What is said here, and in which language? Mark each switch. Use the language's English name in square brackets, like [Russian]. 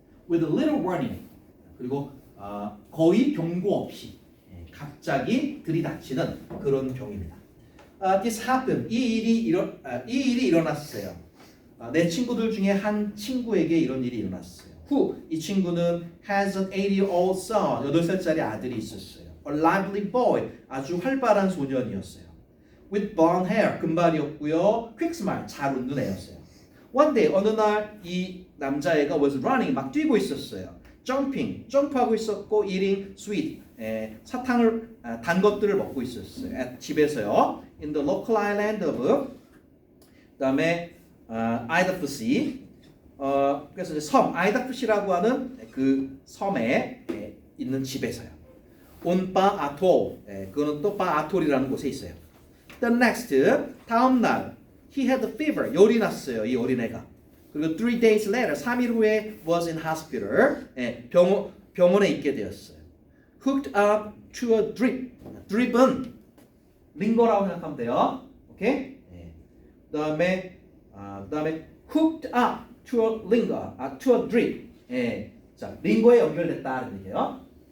[English] With little warning, [Korean] 그리고 거의 경고 없이 갑자기 들이닥치는 그런 병입니다. [English] This happened, [Korean] 이 일이 일어났어요. 내 친구들 중에 한 친구에게 이런 일이 일어났어요. 이 친구는 [English] has an 8-year-old son, [Korean] 8살짜리 아들이 있었어요. [English] A lively boy, [Korean] 아주 활발한 소년이었어요. [English] With blonde hair, [Korean] 금발이었고요. [English] quick smile, [Korean] 잘 웃는 애였어요. [English] One day, [Korean] 어느 날 이 남자애가 [English] was running, [Korean] 막 뛰고 있었어요. Jumping, 점프하고 있었고, [English] eating sweet, [Korean] 사탕을 단 것들을 먹고 있었어요. 집에서요. [English] In the local island of, [Korean] 그다음에 아이다프시, 그래서 섬 아이다프시라고 하는 그 섬에 있는 집에서요. On 바 아톨, 그거는 또 바 아톨이라는 곳에 있어요. [English] The next, [Korean] 다음 날, [English] he had a fever, [Korean] 열이 났어요. 이 어린애가. 그리고 [English] 3 days later, [Korean] 3일 후에 [English] was in hospital, [Korean] 병원에 있게 되었어요. [English] Hooked up to a drip, drip은 [Korean] 링거라고 생각하면 돼요. 오케이? 그다음에 [English] hooked up to a linger, to a drip. [Korean] 자, 링거에 연결됐다는 얘기예요.